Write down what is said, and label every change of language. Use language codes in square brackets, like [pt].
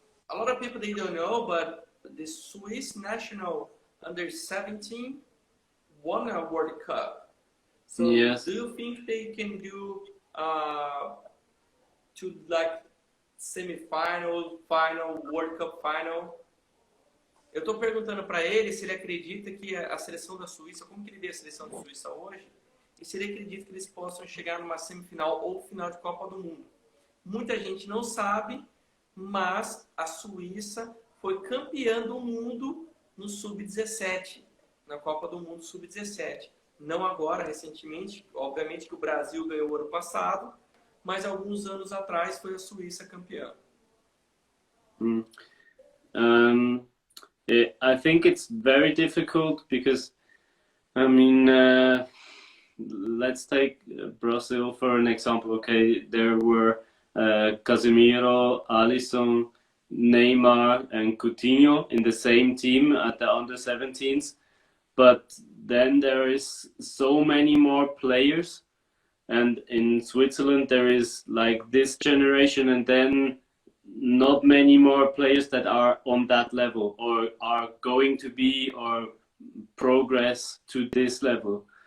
[en] A lot of people, they don't know, but the Swiss national under 17 won a World Cup. So Yes. do you think they can do to semifinal, final, World Cup final? [pt] Eu estou perguntando para ele se ele acredita que a seleção da Suíça, como que ele vê a seleção da Suíça hoje, e se ele acredita que eles possam chegar numa semifinal ou final de Copa do Mundo. Muita gente não sabe, mas a Suíça foi campeã do mundo no Sub-17, na Copa do Mundo Sub-17. Não agora, recentemente, obviamente que o Brasil ganhou o ano passado, mas alguns anos atrás foi a Suíça campeã. [en] I think it's very difficult because, let's take Brazil for an example. Okay, there were Casemiro, Alisson, Neymar, and Coutinho in the same team at the under-17s, but then there is so many more players, and in Switzerland there is like this generation and then not many more players that are on that level or are going to be or progress to this level.